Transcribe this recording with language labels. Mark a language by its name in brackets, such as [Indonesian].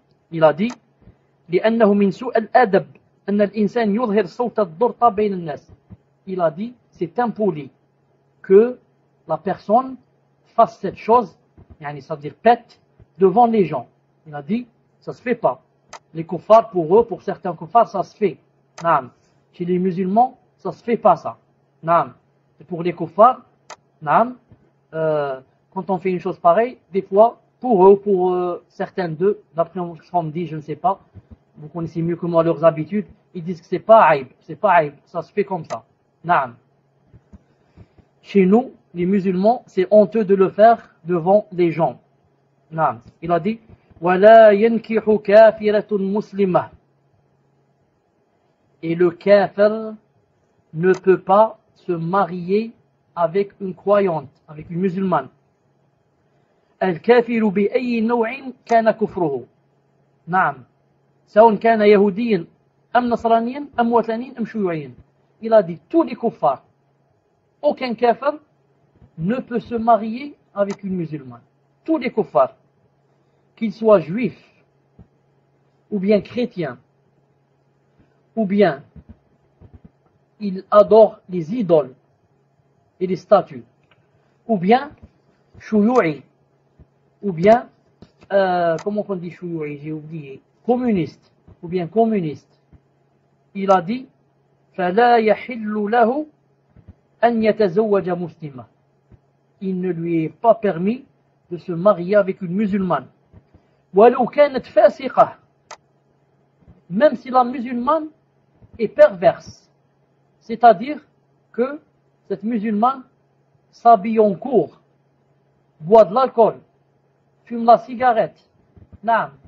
[French] Il a dit, [Arabic] لأنه من سوء الأدب أن الإنسان يظهر صوت الضرطة بين الناس. [French] Il a dit, c'est impoli que la personne fasse cette chose, c'est-à-dire pète devant les gens. Il a dit, ça se fait pas. Les kuffars, pour eux, pour certains kuffars, ça se fait. Naam. Chez les musulmans, ça se fait pas ça. Naam. Et pour les kuffars, naam, quand on fait une chose pareille, des fois, pour eux, pour certains d'eux, d'après ce qu'on me dit, je ne sais pas, vous connaissez mieux que moi leurs habitudes, ils disent que c'est pas aïb, ça se fait comme ça. Naam. Chez nous, les musulmans, c'est honteux de le faire devant les gens. [Arabic] Naam. [French] Il a dit, [Arabic] وَلَا يَنْكِحُ كَافِرَةٌ مُسْلِمَةٌ. [French] Et le kafir ne peut pas se marier avec une croyante, avec une musulmane. [Arabic] الكافر بأي نوع كان كفره. نعم. سواء كان يهوديا أم نصرانيا أم وثنيا أم شيوعيا. [French] Il a dit tous les kuffars, aucun kafir ne peut se marier avec une musulmane. Tous les kuffars, qu'ils soient juifs, ou bien chrétiens, ou bien ils adorent les idoles et les statues, ou bien shuyu'i, ou bien, comment on dit shuyu'i, j'ai oublié, communiste, ou bien communiste. Il a dit, [Arabic] فَلَا يَحِلُّ لَهُ أَنْ يَتَزَوَّجَ مُسْلِمًا. [French] Il ne lui est pas permis de se marier avec une musulmane. [Arabic] وَلَوْ كَانَتْ فَاسِقَةً. [French] Même si la musulmane est perverse. C'est-à-dire que cette musulmane s'habille en court, boit de l'alcool, fume la cigarette. Non.